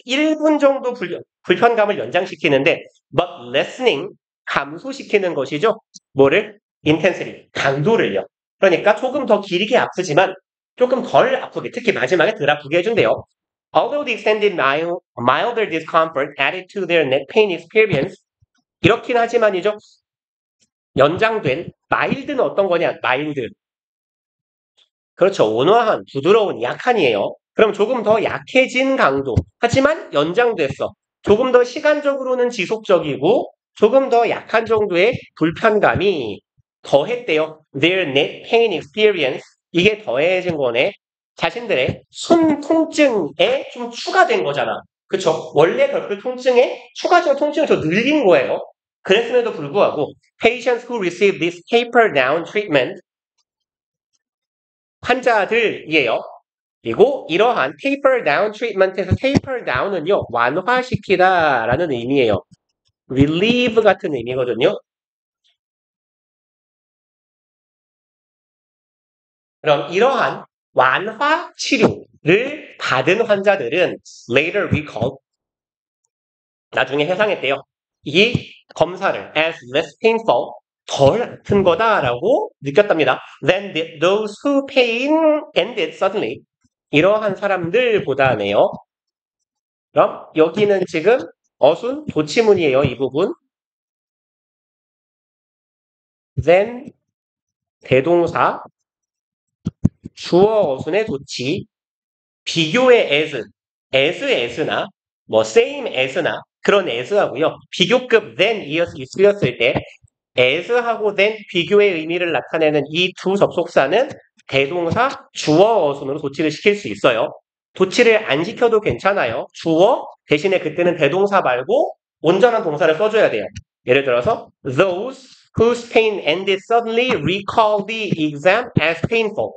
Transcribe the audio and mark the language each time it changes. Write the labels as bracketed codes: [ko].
[ko] 1분 정도 불편감을 연장시키는데 [en] but lessening. [ko] 감소시키는 것이죠. 뭐를? intensity. 강도를요. 그러니까 조금 더 길게 아프지만 조금 덜 아프게, 특히 마지막에 덜 아프게 해준대요. [en] Although the extended milder discomfort added to their neck pain experience, [ko] 이렇긴 하지만이죠. 연장된 마일드는 어떤 거냐? 마일드. 그렇죠. 온화한, 부드러운, 약한이에요. 그럼 조금 더 약해진 강도. 하지만 연장됐어. 조금 더 시간적으로는 지속적이고 조금 더 약한 정도의 불편감이 더했대요. [en] Their neck pain experience. [ko] 이게 더해진 거네. 자신들의 숨 통증에 좀 추가된 거잖아. 그쵸? 원래 겪을 통증에 추가적인 통증을 더 늘린 거예요. 그랬음에도 불구하고 [en] patients who receive this taper down treatment [ko] 환자들이에요. 그리고 이러한 taper down treatment에서 taper down은요. 완화시키다라는 의미예요. relieve 같은 의미거든요. 그럼 이러한 완화 치료를 받은 환자들은 [en] later recalled [ko] 나중에 해상했대요. 이 검사를 [en] as less painful [ko] 덜 아픈 거다라고 느꼈답니다. [en] Then those who pain ended suddenly [ko] 이러한 사람들보다네요. 그럼 여기는 지금 어순 도치문이에요. 이 부분. then 대동사 주어 어순의 도치 비교의 as나 뭐 same as나 그런 as하고요. 비교급 than이 쓰였을 때 as하고 than 비교의 의미를 나타내는 이 두 접속사는 대동사 주어 어순으로 도치를 시킬 수 있어요. 도치를 안 시켜도 괜찮아요. 주어 대신에 그때는 대동사 말고 온전한 동사를 써줘야 돼요. 예를 들어서 those [en] whose pain ended suddenly recall the exam as painful.